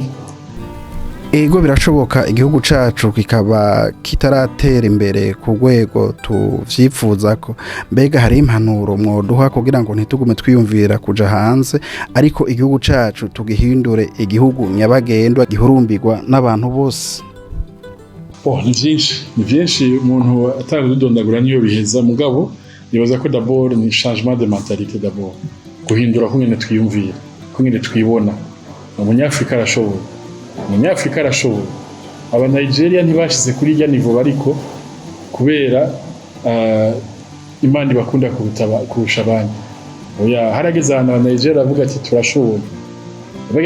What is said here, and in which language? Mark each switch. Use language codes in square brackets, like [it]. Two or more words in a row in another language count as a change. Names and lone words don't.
[rn] Ego birashoboka igihugu cacu kikaba kitaratera imbere ku rwego tuvyifuza ko mbega hari impanuro mwoduha kugira ngo ntitugume twiyumvira kuja hanze ariko igihugu cacu tugihindure igihugu nyabagendwa gihurumbirwa n'abantu bose. Ni vyinshi umuntu atanga dudondagura niyo biheza mugabo nibaza ko d'abord ni [fr] changement de mentalité [rn] d'abord guhindura ko nyene twiyumvira ko nyene twibona umunyafrika arashoboye aba Nigeria ntibashize kuri irya niveau bariko kubera imana bakunda kurusha abandi oya harageze ahantu aba Nigeria avuga ati turashoboye abega